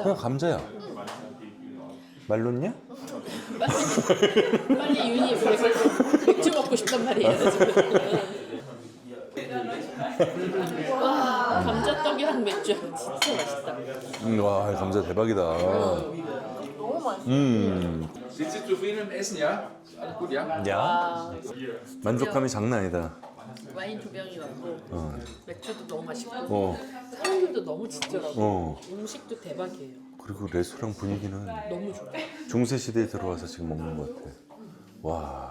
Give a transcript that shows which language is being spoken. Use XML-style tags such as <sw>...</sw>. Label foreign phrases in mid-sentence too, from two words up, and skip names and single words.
<ko>그냥 감자야. 말랐냐? 빨리 윤희 맥주 먹고 싶단 말이야 지금. 와 감자떡이랑 맥주 진짜 맛있다. 와, 감자 대박이다. 너무 맛있어.</ko> <de>Sind Sie zufrieden mit dem Essen, ja? Alles gut, ja?</de> <ko>야, 만족감이 장난 아니다. 와인 2병이 왔고 맥주도 너무 맛있고 어, 사람들도 너무 친절하고 어. 음식도 대박이에요. 그리고 레스토랑 분위기는 너무 좋아. 중세 시대에 들어와서 지금 먹는 것 같아. 와,</ko>